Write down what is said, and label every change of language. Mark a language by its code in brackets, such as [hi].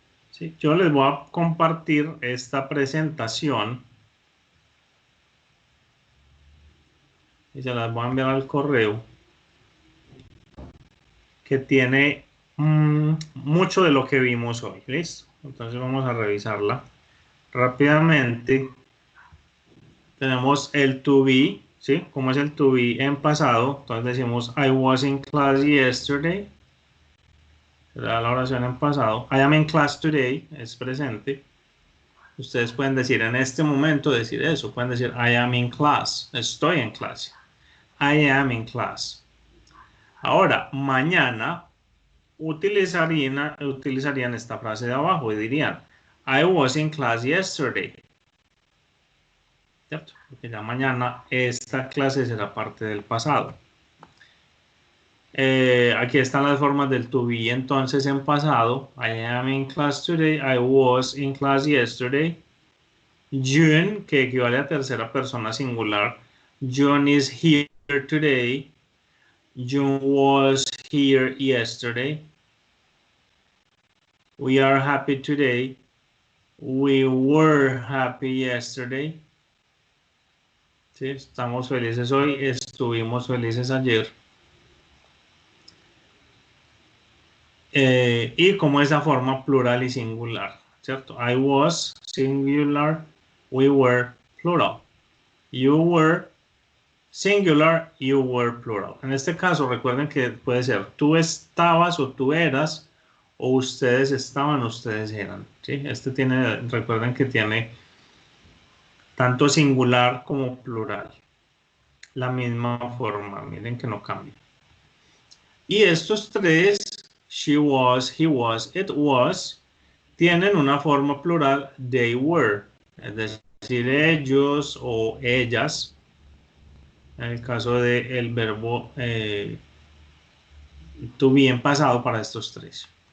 [es] Sí, yo les voy a compartir esta presentación y se las voy a enviar al correo que tiene mucho de lo que vimos hoy. ¿Listo? Entonces vamos a revisarla rápidamente. Tenemos el to be, ¿sí? ¿Cómo es el to be en pasado? Entonces decimos [en] I was in class yesterday. [es] Será la oración en pasado. [en] I am in class today, [es] es presente. Ustedes pueden decir en este momento, decir eso. Pueden decir [en] I am in class, [es] estoy en clase. [en] I am in class. [es] Ahora, mañana utilizarían esta frase de abajo y dirían [en] I was in class yesterday. [es] ¿Cierto? Porque ya mañana esta clase será parte del pasado. Aquí están las formas del to be entonces en pasado. [en] I am in class today. I was in class yesterday. [es] June, que equivale a tercera persona singular. [en] June is here today. June was here yesterday. We are happy today. We were happy yesterday. [es] Sí, estamos felices hoy. Estuvimos felices ayer. Y como esa forma plural y singular, ¿cierto? [en] I was singular, we were plural. You were singular, you were plural. [es] En este caso, recuerden que puede ser tú estabas o tú eras, o ustedes estaban, ustedes eran. ¿Sí? Recuerden que tiene tanto singular como plural. La misma forma, miren que no cambia. Y estos tres, [en] she was, he was, it was, [es] tienen una forma plural, [en] they were, [es] es decir, ellos o ellas, en el caso del verbo to be en pasado para estos tres.